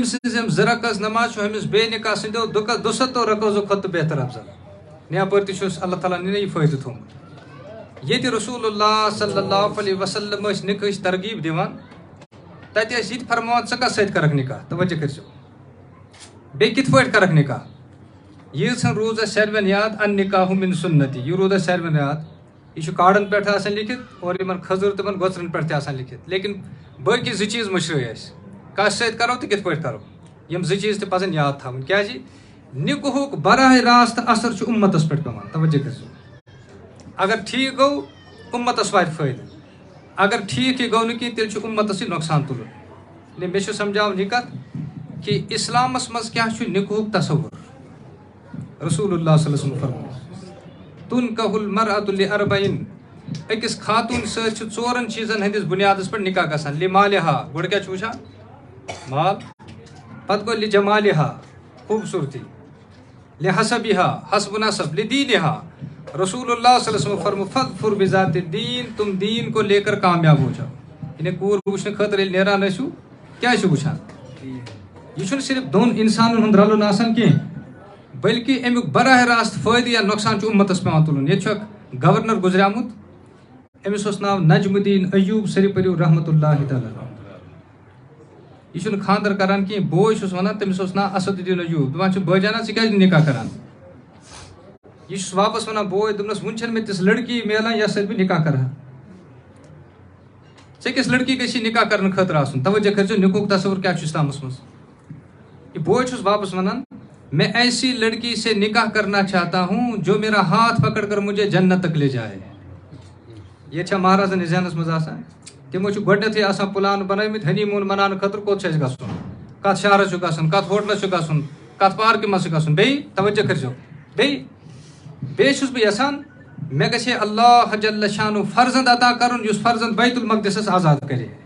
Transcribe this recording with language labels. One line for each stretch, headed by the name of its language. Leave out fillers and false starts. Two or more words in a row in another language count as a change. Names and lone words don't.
Kashmiri: سٕنٛز یِم 2 رکٲژ نماز چھُ أمِس بیٚیہِ نکاح سٕنٛدیو 72 رکٲژو کھۄتہٕ تہِ بہتر افضل یعنی اپٲرۍ تہِ چھُس اللہ تعالیٰ ہن یہِ فٲیدٕ تھوٚومُت ییٚتہِ
Arabic: رسول اللہ صلی اللہ علیہ وسلم
Kashmiri: ٲسۍ نکاحٕچ ترغیٖب دِوان تتہِ ٲسۍ یہِ تہِ فرماوان ژٕ کتھ سۭتۍ کرکھ نکاح توجہ کٔرزیٚو بیٚیہِ کِتھ پٲٹھۍ کرکھ نکاح ییٖژہن روٗز اَسہِ ساروین یاد ان
Arabic: نکاح من سنتی
Kashmiri: یہِ روٗد اَسہِ ساروین یاد یہِ چھُ کاڑن پٮ۪ٹھ آسان لیکھِتھ اور یِمن خٔزٕر تِمن گۄژرن پٮ۪ٹھ تہِ آسان لیکھِتھ لیکن باقٕے 2 چیٖز مٔشرٲے اَسہِ کتھ سۭتۍ کرو تہٕ کِتھ پٲٹھۍ کرو یِم 2 چیٖز تہِ پزن یاد تھاوٕنۍ کیازِ نکاحُک براہ راست اثر چھُ اُمتس پٮ۪ٹھ پیٚوان توجہ کٔرزیٚو اگر ٹھیٖک گوٚو اُمتس واتہِ فٲیدٕ اگر ٹھیٖک یہِ گوٚو نہٕ کینٛہہ تیٚلہِ چھُ اُمتس یہِ نۄقصان تُلُن یعنی مےٚ چھُ سمجھاوُن یہِ کتھ کہِ اسلامس منٛز کیاہ چھُ نکاحُک تصوُر
Arabic: رسول اللہ صلی اللہ علیہ وسلم
Kashmiri: فرموو
Arabic: تُنکح المرأة لأربعین
Kashmiri: أکِس خاتوٗن سۭتۍ چھُ 4 چیٖزن ہٕنٛدِس بُنیادس پٮ۪ٹھ نکاح گژھان لِمالِہا گۄڈٕ کیاہ چھُ وٕچھان مال پتہٕ گوٚو لِجمالِہا خوٗبصوٗرتی لِحسبِہا حسب نسب لِدیٖنِہا
Arabic: رسول اللہ صلی اللہ علیہ وسلم
Kashmiri: فرمو
Arabic: فظفر بذات الدین
Urdu: تم دین کو لے کر کامیاب ہو جاؤ
Kashmiri: یعنی کوٗر وٕچھنہٕ خٲطرٕ ییٚلہِ نیران ٲسِو کیاہ چھُ وٕچھان یہِ چھُنہٕ صرف 2 اِنسانن ہُنٛد رلُن آسان کینٛہہ بلکہِ امیُک براہ راست فٲیدٕ یا نۄقصان چھُ اُمتس پیٚوان تُلُن ییٚتہِ چھُ اکھ گورنر گُزریومُت أمِس اوس ناو نجم الدین ایوب سٲری پٔرِو
Arabic: رحمتہ اللہ تعالیٰ
Kashmiri: یہِ چھُنہٕ خانٛدر کران کینٛہہ بوے چھُس ونان تٔمِس اوس ناو اسد الدین ایوب دپان چھِ بٲے جانا ژٕ کیازِ نہٕ نکاح کران یہِ چھُس واپس ونان بوے دوٚپنس وُنہِ چھنہٕ مےٚ تِژھ لڑکی میلان یتھ سۭتۍ بہٕ نکاح کرٕ ہا ژےٚ کِژھ لڑکی گژھی نکاح کرنہٕ خٲطرٕ آسُن توجہ کٔرزیٚو نکاحُک تصوُر کیاہ چھُ اسلامس منٛز یہِ بوے چھُس واپس ونان
Urdu: میں ایسی لڑکی سے نکاح کرنا چاہتا ہوں جو میرا ہاتھ پکڑ کر مجھے جنت تک لے جائے
Kashmiri: ییٚتہِ چھا مہرازن ذہنس منٛز آسان تِمو چھُ گۄڈنیتھٕے آسان پلان بنٲومٕتۍ ہنی موٗن مناونہٕ خٲطرٕ کوٚت چھُ اَسہِ گژھُن کتھ شہرس چھُ گژھُن کتھ ہوٹلس چھُ گژھُن کتھ پارکہِ منٛز چھُ گژھُن بیٚیہِ توجہ کٔرزیٚو بیٚیہِ چھُس بہٕ یژھان مےٚ گژھِ ہے اللہ
Arabic: جل شانُہ
Kashmiri: فرزند عطا کرُن یُس فرزند بیت المقدسس آزاد کرِ